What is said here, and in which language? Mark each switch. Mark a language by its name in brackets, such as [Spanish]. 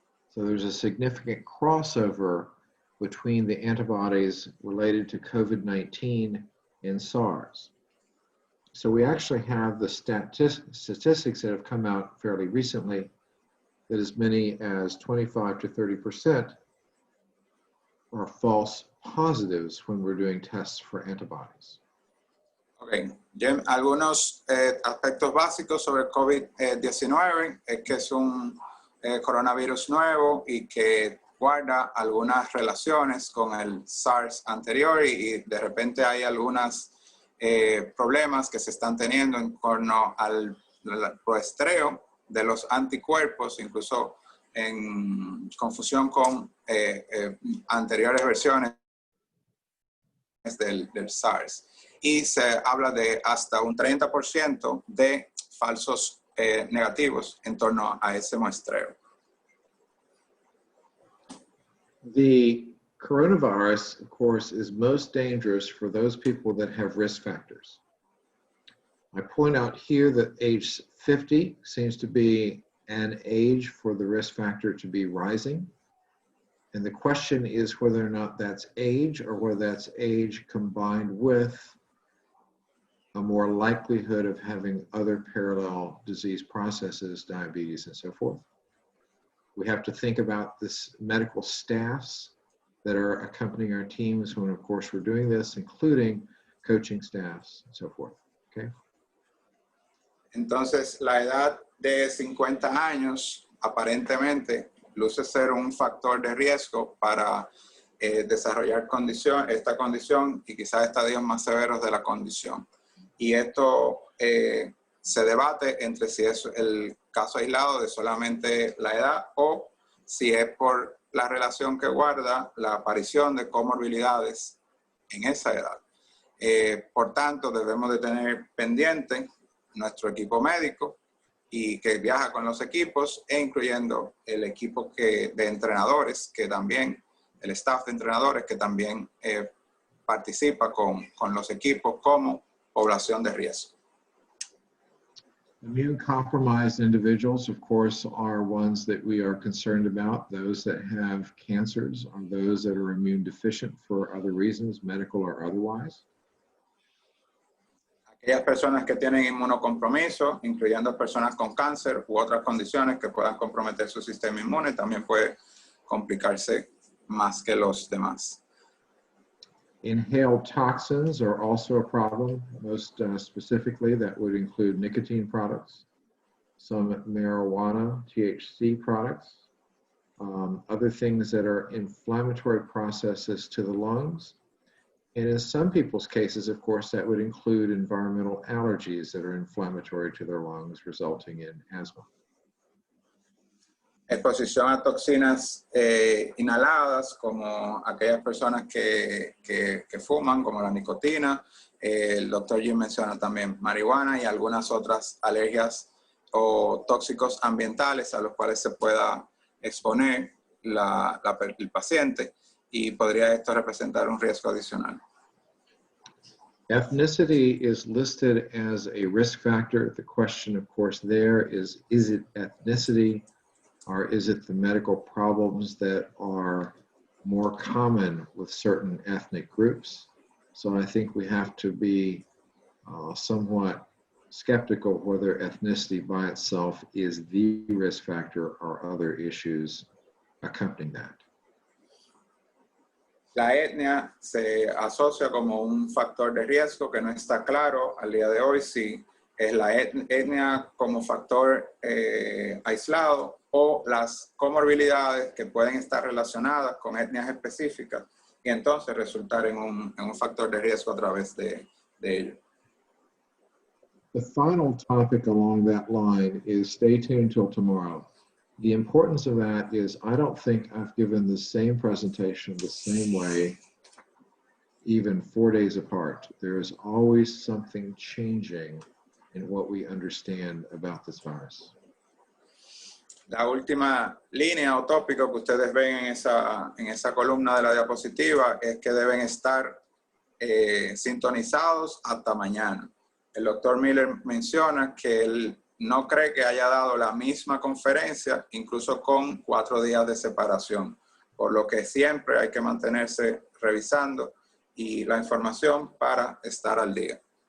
[English] So there's a significant crossover between the antibodies related to COVID-19 and SARS. So we actually have the statistics that have come out fairly recently that as many as 25 to 30% are false positives when we're doing tests for antibodies. [Spanish] Okay, Jim, algunos aspectos básicos sobre COVID-19 es que es un coronavirus nuevo y que guarda algunas relaciones con el SARS anterior y de repente hay algunas problemas que se están teniendo en torno al proestreo de los anticuerpos, incluso en confusión con anteriores versiones del SARS. Y se habla de hasta un 30% de falsos negativos en torno a ese muestreo. [English] The coronavirus, of course, is most dangerous for those people that have risk factors. I point out here that age 50 seems to be an age for the risk factor to be rising. And the question is whether or not that's age or whether that's age combined with a more likelihood of having other parallel disease processes, diabetes, and so forth. We have to think about this medical staffs that are accompanying our teams when, of course, we're doing this, including coaching staffs and so forth, okay? [Spanish] Entonces, la edad de 50 años aparentemente luce ser un factor de riesgo para desarrollar esta condición y quizás estadios más severos de la condición. Y esto se debate entre si es el caso aislado de solamente la edad o si es por la relación que guarda la aparición de comorbilidades en esa edad. Por tanto, debemos de tener pendiente nuestro equipo médico y que viaja con los equipos, e incluyendo el equipo de entrenadores que también el staff de entrenadores que también participa con los equipos como población de riesgo. [English] Immune-compromised individuals, of course, are ones that we are concerned about. Those that have cancers or those that are immune deficient for other reasons, medical or otherwise. [Spanish] Aquellas personas que tienen inmunocompromiso, incluyendo personas con cáncer u otras condiciones que puedan comprometer su sistema inmune, también puede complicarse más que los demás. [English] Inhaled toxins are also a problem. Most specifically, that would include nicotine products, some marijuana, THC products, other things that are inflammatory processes to the lungs. And in some people's cases, of course, that would include environmental allergies that are inflammatory to their lungs, resulting in asthma. [Spanish] Exposición a toxinas inhaladas, como aquellas personas que fuman, como la nicotina. El doctor Jim menciona también marihuana y algunas otras alergias o tóxicos ambientales a los cuales se pueda exponer el paciente, y podría esto representar un riesgo adicional. [English] Ethnicity is listed as a risk factor. The question, of course, there is it ethnicity? Or is it the medical problems that are more common with certain ethnic groups? So I think we have to be somewhat skeptical whether ethnicity by itself is the risk factor or other issues accompanying that. [Spanish] La etnia se asocia como un factor de riesgo que no está claro al día de hoy si es la etnia como factor aislado o las comorbilidades que pueden estar relacionadas con etnias específicas y entonces resultar en un factor de riesgo a través de ello. [English] The final topic along that line is stay tuned till tomorrow. The importance of that is I don't think I've given the same presentation the same way even 4 days apart. There is always something changing in what we understand about this virus. [Spanish] La última línea o tópico que ustedes ven en esa columna de la diapositiva es que deben estar sintonizados hasta mañana. El doctor Miller menciona que él no cree que haya dado la misma conferencia, incluso con 4 días de separación, por lo que siempre hay que mantenerse revisando y la información para estar al día.